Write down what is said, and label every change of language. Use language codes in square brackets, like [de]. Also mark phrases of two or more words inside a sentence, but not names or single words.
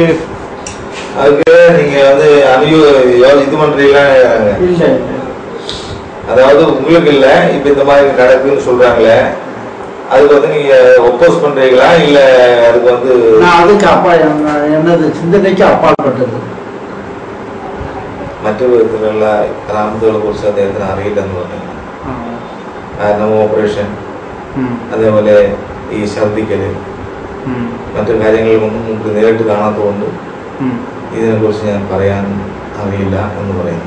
[ta] நீங்க வந்து இது பண்றீங்களா? இல்ல. அதாவது உங்களுக்கு இல்ல, இப்ப இந்த மாதிரி நடக்குன்னு சொல்றாங்களே, அதுக்கு வந்து நீங்க ஒப்போஸ் பண்றீங்களா இல்ல அதுக்கு வந்து? நான் அதுக்கு அப்பா என்னது சிந்தனைக்கு அப்பாற்பட்டது. [ml] മറ്റു വിധത്തിലുള്ള റാമത്തുകളെ കുറിച്ച് അദ്ദേഹത്തിന് അറിയില്ലെന്ന് പറഞ്ഞു. കാരണം ഓപ്പറേഷൻ, അതേപോലെ ഈ ഛർദിക്കല്, മറ്റു കാര്യങ്ങളൊന്നും നമുക്ക് നേരിട്ട് കാണാത്തതുകൊണ്ട് ഇതിനെക്കുറിച്ച് ഞാൻ പറയാൻ അറിയില്ല എന്ന് പറയുന്നു.